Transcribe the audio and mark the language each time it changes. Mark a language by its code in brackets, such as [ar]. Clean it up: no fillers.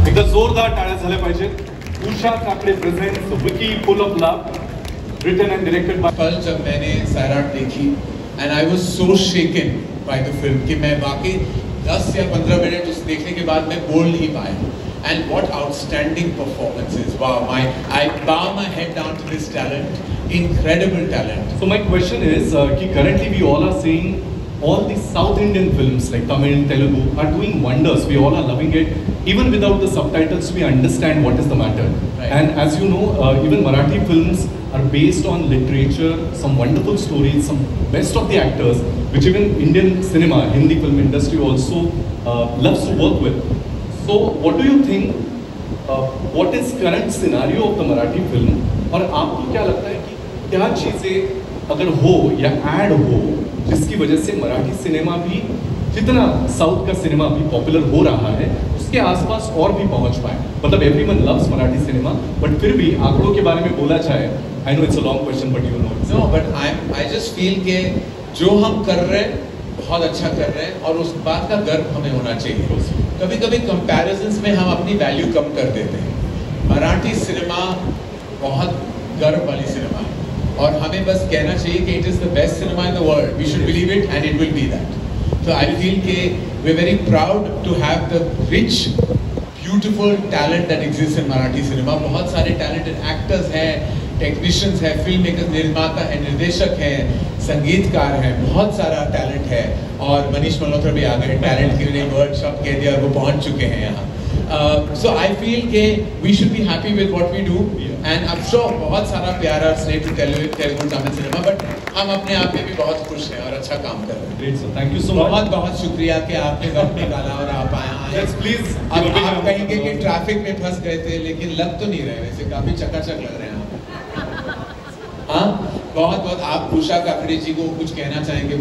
[mr] जोरदार टाळ्या झाल्या पाहिजेत. [en] Usha Kakade presents Vicky full of love, written and directed by. [hi] कल जब मैंने सैराट देखी [en] and I was so shaken by the film [hi] कि मैं वाकई 10 या 15 मिनट उस देखने के बाद मैं बोल नहीं पाया. [en] And what outstanding performances. Wow, I bow my head down to this talent, incredible talent. So my question is कि currently we all are seeing all these South Indian films like Tamil, Telugu are doing wonders. We all are loving it. Even without the subtitles, we understand what is the matter. Right. And as you know, even Marathi films are based on literature, some wonderful stories, some best of the actors, which even Indian cinema, Hindi film industry also loves to work with. So what do you think, what is current scenario of the Marathi film? [hi] और आपको क्या लगता है कि क्या चीज़ें अगर हो या ऐड हो जिसकी वजह से मराठी सिनेमा भी जितना साउथ का सिनेमा भी पॉपुलर हो रहा है उसके आसपास और भी पहुंच पाए. मतलब [en] everyone loves [hi] Marathi cinema, but फिर भी आंकड़ों के बारे में बोला जाए, [en] I know it's a long question but you know. No, but I just feel [hi] के जो हम कर रहे हैं बहुत अच्छा कर रहे हैं और उस बात का गर्व हमें होना चाहिए. कभी कभी कंपैरिजंस में हम अपनी वैल्यू कम कर देते हैं. मराठी सिनेमा बहुत गर्व वाली सिनेमा है और हमें बस कहना चाहिए कि [en] It is the best cinema in the world. We should believe it and it will be that. So I feel कि we're very proud to have the rich, beautiful talent that exists in Marathi cinema. [hi] बहुत सारे talented actors हैं, technicians हैं, filmmakers, निर्माता हैं, निर्देशक हैं, संगीतकार हैं, बहुत सारा talent है. और मनीष मल्होत्रा भी आ गए, talent के लिए word शब्द कह दिया और वो पहुंच चुके हैं यहाँ. [en] So I feel कि we should be happy with what we do. And I'm sure [hi] बहुत सारा प्यारा स्नेह to Telugu Tamil cinema, but हम अपने आप में भी बहुत खुश हैं और अच्छा काम कर रहे हैं. [en] Great sir, thank you so much. [hi] बहुत बहुत शुक्रिया कि आपने वक्त निकाला और आप आए. [en] Yes please. [hi] अब आप कहेंगे कि ट्रैफिक में फंस गए थे, लेकिन लग तो नहीं रहे, वैसे काफी चकाचक लग रहे हैं आप. हाँ, बहुत बहुत. आप उषा काकड़े जी को कुछ कहना चाहेंगे?